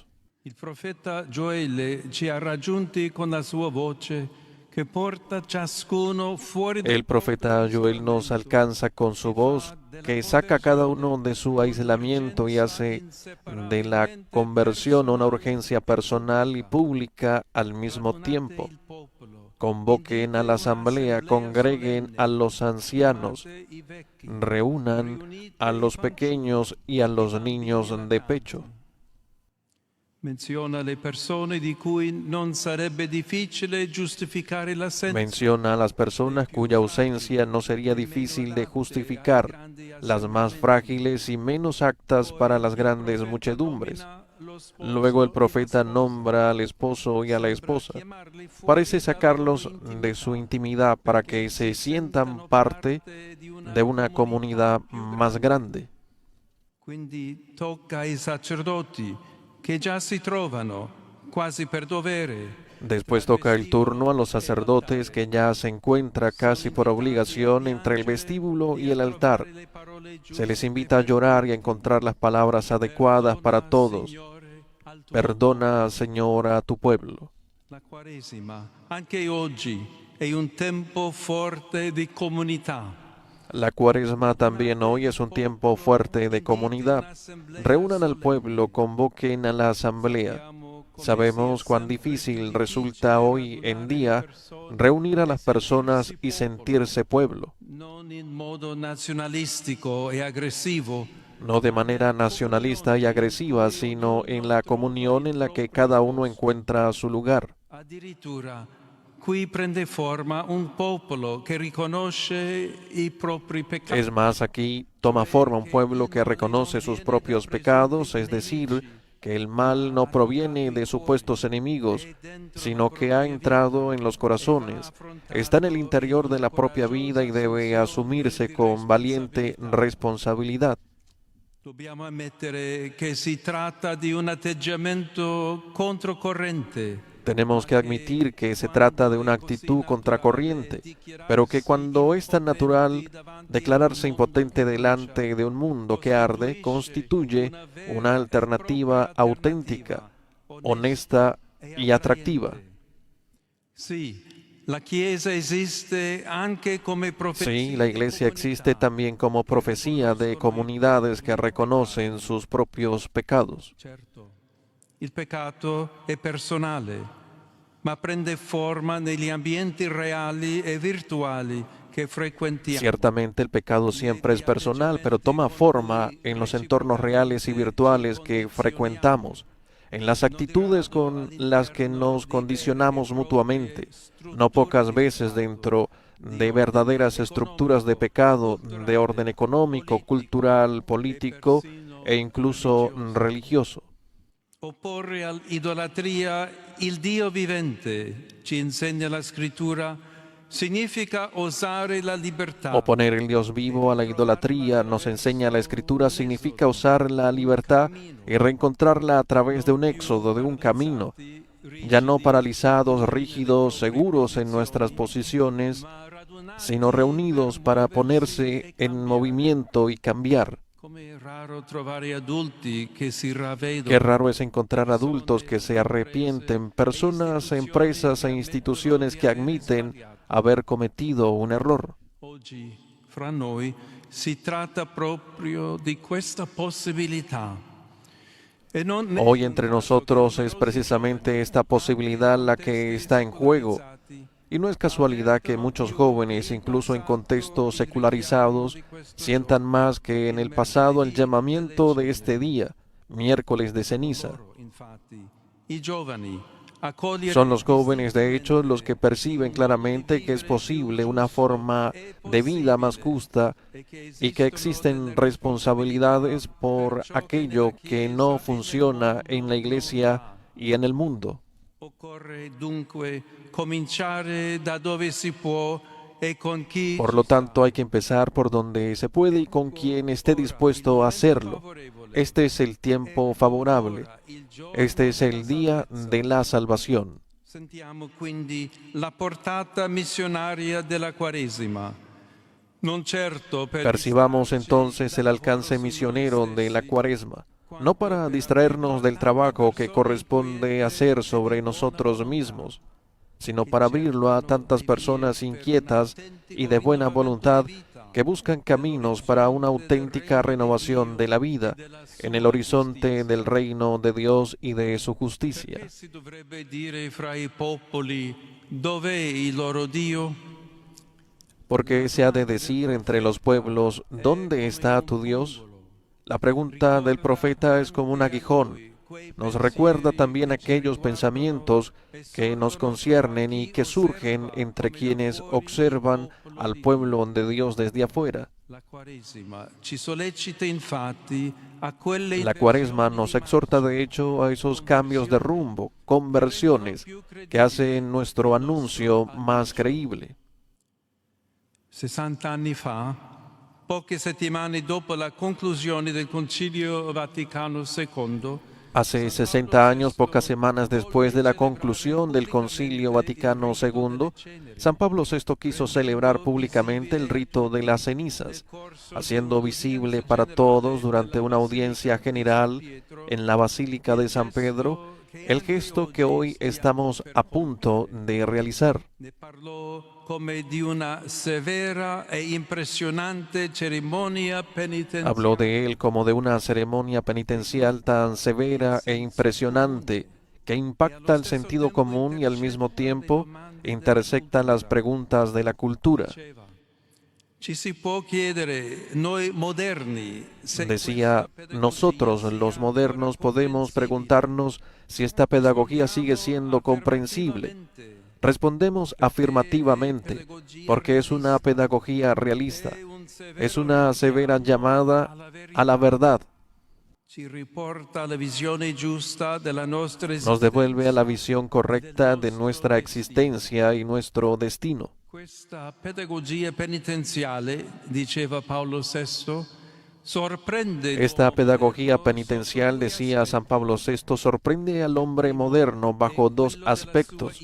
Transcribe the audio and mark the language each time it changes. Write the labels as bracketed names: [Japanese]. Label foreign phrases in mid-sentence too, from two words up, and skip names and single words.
[Italian] il profeta Gioele ci ha raggiunti con la sua voce che porta ciascuno fuori [Spanish] El profeta Joel nos alcanza con su voz, que saca a cada uno de su aislamiento y hace de la conversión una urgencia personal y pública al mismo tiempo. Convoquen a la asamblea, congreguen a los ancianos, reúnan a los pequeños y a los niños de pecho. [Italian] Menziona le persone di cui non sarebbe difficile giustificare l'assenza. [Spanish] Menciona a las personas cuya ausencia no sería difícil de justificar, las más frágiles y menos aptas para las grandes muchedumbres. Luego el profeta nombra al esposo y a la esposa. Parece sacarlos de su intimidad para que se sientan parte de una comunidad más grande. [Italian] Quindi tocca ai sacerdoti che già si trovano quasi per dovere. [Spanish] Después toca el turno a los sacerdotes que ya se encuentra casi por obligación entre el vestíbulo y el altar. Se les invita a llorar y a encontrar las palabras adecuadas para todos. Perdona, Señor, a tu pueblo. [Italian] La Quaresima, anche oggi, è un tempo forte di comunità. [Spanish] La Cuaresma también hoy es un tiempo fuerte de comunidad. Reúnan al pueblo, convoquen a la asamblea. Sabemos cuán difícil resulta hoy en día reunir a las personas y sentirse pueblo. [Italian] Non in modo nazionalistico e aggressivo, [Spanish] No de manera nacionalista y agresiva, sino en la comunión en la que cada uno encuentra su lugar. [Italian] addirittura qui prende forma un popolo che riconosce i propri peccati. [Spanish] Es más, aquí toma forma un pueblo que reconoce sus propios pecados, es decir, que el mal no proviene de supuestos enemigos, sino que ha entrado en los corazones, está en el interior de la propia vida y debe asumirse con valiente responsabilidad. [Italian] Dobbiamo ammettere che si tratta di un atteggiamento controcorrente. [Spanish] Tenemos que admitir que se trata de una actitud contracorriente, pero que cuando es tan natural, declararse impotente delante de un mundo que arde constituye una alternativa auténtica, honesta y atractiva. [Italian] Sì, la Chiesa esiste anche come profezia. [Spanish] Sí, la Iglesia existe también como profecía de comunidades que reconocen sus propios pecados. [Italian] Certo, il peccato è personale, ma prende forma negli ambienti reali e virtuali che frequentiamo. [Spanish] Ciertamente el pecado siempre es personal, pero toma forma en los entornos reales y virtuales que frecuentamos, en las actitudes con las que nos condicionamos mutuamente, no pocas veces dentro de verdaderas estructuras de pecado de orden económico, cultural, político e incluso religioso. [Italian] Opporre all'idolatria il Dio vivente, ci insegna la Scrittura, significa osare la libertà. [Spanish] Oponer el Dios vivo a la idolatría, nos enseña la Escritura, significa usar la libertad y reencontrarla a través de un éxodo, de un camino, ya no paralizados, rígidos, seguros en nuestras posiciones, sino reunidos para ponerse en movimiento y cambiar. [Italian] Come raro trovare adulti che si ravvedono. [Spanish] Qué raro es encontrar adultos que se arrepienten, personas, empresas e instituciones que admiten haber cometido un error. [Italian] Oggi, fra noi, si tratta proprio di questa possibilità. E non [Spanish] Hoy entre nosotros es precisamente esta posibilidad la que está en juego. Y no es casualidad que muchos jóvenes, incluso en contextos secularizados, sientan más que en el pasado el llamamiento de este día, miércoles de ceniza. [Italian] infatti, i giovani accogliere [Spanish] Son los jóvenes, de hecho, los que perciben claramente que es posible una forma de vida más justa y que existen responsabilidades por aquello que no funciona en la Iglesia y en el mundo. [Italian] Occorre dunque cominciare da dove si può e con chi [Spanish] Por lo tanto, hay que empezar por donde se puede y con quien esté dispuesto a hacerlo. Este es el tiempo favorable. Este es el día de la salvación. [Italian] Sentiamo quindi la portata missionaria della Quaresima. Non certo per [Spanish] Percibamos entonces el alcance misionero de la Cuaresma, no para distraernos del trabajo que corresponde hacer sobre nosotros mismos, sino para abrirlo a tantas personas inquietas y de buena voluntad que buscan caminos para una auténtica renovación de la vida en el horizonte del reino de Dios y de su justicia. [Italian] Perché si dovrebbe dire fra i popoli dov'è il loro Dio? [Spanish] Porque se ha de decir entre los pueblos, ¿dónde está tu Dios? La pregunta del profeta es como un aguijón. Nos recuerda también aquellos pensamientos que nos conciernen y que surgen entre quienes observan al pueblo de Dios desde afuera. [Italian] La Quaresima ci sollecita infatti a quelle [Spanish] La Cuaresma nos exhorta de hecho a esos cambios de rumbo, conversiones, que hacen nuestro anuncio más creíble. [Italian] 60 anni fa, poche settimane dopo la conclusione del Concilio Vaticano II, [Spanish] Hace 60 años, pocas semanas después de la conclusión del Concilio Vaticano II, San Pablo VI quiso celebrar públicamente el rito de las cenizas, haciendo visible para todos durante una audiencia general en la Basílica de San Pedro el gesto que hoy estamos a punto de realizar. [Italian] ne parlò come di una severa e impressionante cerimonia penitenziale. [Spanish] Habló de él como de una ceremonia penitencial tan severa e impresionante que impacta el sentido común y al mismo tiempo intersecta las preguntas de la cultura. [Italian] Ci si può chiedere, noi moderni, se [Spanish] Decía, nosotros los modernos podemos preguntarnos si esta pedagogía sigue siendo comprensible. Respondemos afirmativamente, porque es una pedagogía realista, es una severa llamada a la verdad. [Italian] ci riporta alla visione giusta della nostra [Spanish] Nos devuelve a la visión correcta de nuestra existencia y nuestro destino. [Italian] Questa pedagogia penitenziale, diceva Paolo VI, sorprende [Spanish] Esta pedagogía penitencial, decía San Pablo VI, sorprende al hombre moderno bajo dos aspectos.